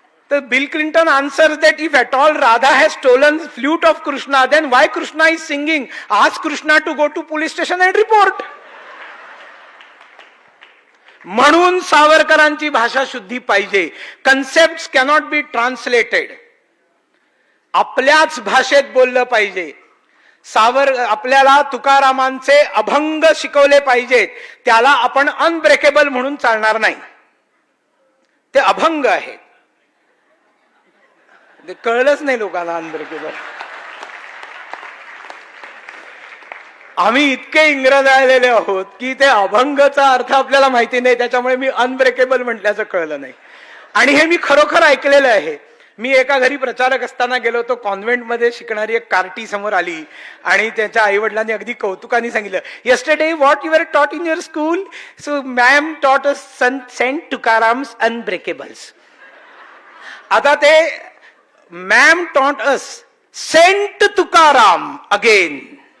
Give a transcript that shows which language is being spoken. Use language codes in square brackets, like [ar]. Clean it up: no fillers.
[en] तर Bill Clinton answers that if at all Radha has stolen flute of Krishna, then why Krishna is singing? Ask Krishna to go to police station and report. [mr] म्हणून सावरकरांची भाषा शुद्धी पाहिजे. [en] Concept cannot be translated. [mr] आपल्याच भाषेत बोललं पाहिजे. आपल्याला तुकारामांचे अभंग शिकवले पाहिजेत. त्याला आपण अनब्रेकेबल म्हणून चालणार नाही, ते अभंग आहेत. ते कळलंच नाही लोकांना अनब्रेकेबल. आम्ही इतके इंग्रज आलेले आहोत की ते अभंगचा अर्थ आपल्याला माहिती नाही, त्याच्यामुळे मी अनब्रेकेबल म्हटल्याचं कळलं नाही. आणि हे मी खरोखर ऐकलेलं आहे. मी एका घरी प्रचारक असताना गेलो होतो, कॉन्व्हेंटमध्ये शिकणारी एक कार्टी समोर आली आणि त्याच्या आई वडिलांनी अगदी कौतुकाने सांगितलं, [en] yesterday what you were taught in your school? So ma'am taught us Saint Tukaram's Unbreakables. [mr] आता ते [en] ma'am taught us Saint Tukaram again.